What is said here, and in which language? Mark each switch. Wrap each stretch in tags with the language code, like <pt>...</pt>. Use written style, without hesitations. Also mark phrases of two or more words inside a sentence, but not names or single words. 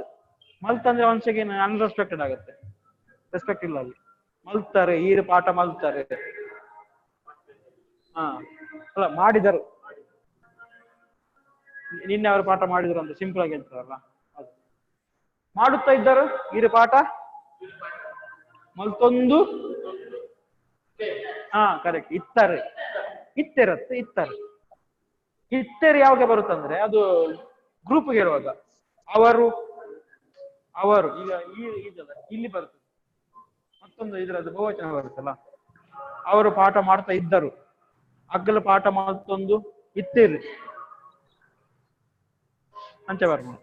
<kn>ಮಲ್ತ ಅಂದ್ರೆ ಒಂದ್ಸಗಿ ಅನ್ರೆಸ್ಪೆಕ್ಟೆಡ್ ಆಗುತ್ತೆ, ರೆಸ್ಪೆಕ್ಟ್ ಇಲ್ಲ ಅಲ್ಲಿ.</kn> <tcy>ಮಲ್ತಾರೆ, ಈರು ಪಾಠ ಮಲ್ತಾರೆ.</tcy> <kn>ಹಾ ಅಲ್ಲ ಮಾಡಿದರು, ನಿನ್ನೆ ಅವರು ಪಾಠ ಮಾಡಿದ್ರು ಅಂತ ಸಿಂಪಲ್ ಆಗಿ ಹೇಳ್ತಾರಲ್ಲ ಅದು. ಮಾಡುತ್ತಾ ಇದ್ದರು</kn> <tcy>ಈರು ಪಾಠ ಮಲ್ತೊಂದು. ಹಾ ಕರೆಕ್ಟ್. ಇತ್ತಾರೆ, ಇತ್ತೆರತ್ತೆ ಇತ್ತಾರೆ.</tcy> <kn>ಇತ್ತೆರು ಯಾವಾಗ ಬರುತ್ತಂದ್ರೆ ಅದು ಗ್ರೂಪ್ಗೆ ಇರುವಾಗ. ಅವರು ಅವರು ಈಗ ಇದಲ್ಲ ಇಲ್ಲಿ ಬರ್ತದೆ, ಮತ್ತೊಂದು ಇದ್ರದ್ದು ಬಹುವಚನ ಬರುತ್ತಲ್ಲ. ಅವರು ಪಾಠ ಮಾಡ್ತಾ ಇದ್ದರು,</kn> <tcy>ಅಗ್ಗಲ ಪಾಠ ಮತ್ತೊಂದು ಇತ್ತೇರು</tcy> <kn>ಅಂಚೆ ಬರ್ಬೋದು.</kn>